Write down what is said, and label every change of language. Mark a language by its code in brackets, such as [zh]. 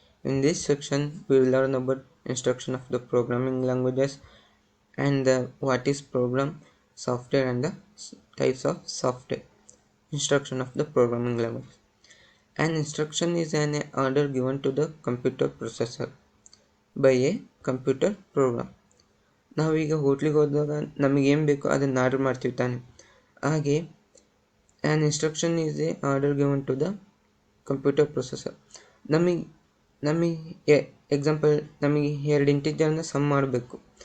[en] In this section we will learn about instruction of the programming languages and what is program software and the types of software. Instruction of the programming language. An instruction is an order given to the computer processor by a computer program. [kn] ನಾವೀಗ ಹೋಟ್ಲಿಗೆ ಹೋದಾಗ ನಮಗೇನು ಬೇಕೋ ಅದನ್ನು order ಮಾಡ್ತೀವಿ ತಾನೆ. ಹಾಗೆ [en] an instruction is a order given to the computer processor. [kn] ನಮಗೆ ಎಕ್ಸಾಂಪಲ್ ನಮಗೆ ಎರಡು ಇಂಟಿಜರ್ನ ಸಮ್ ಮಾಡಬೇಕು.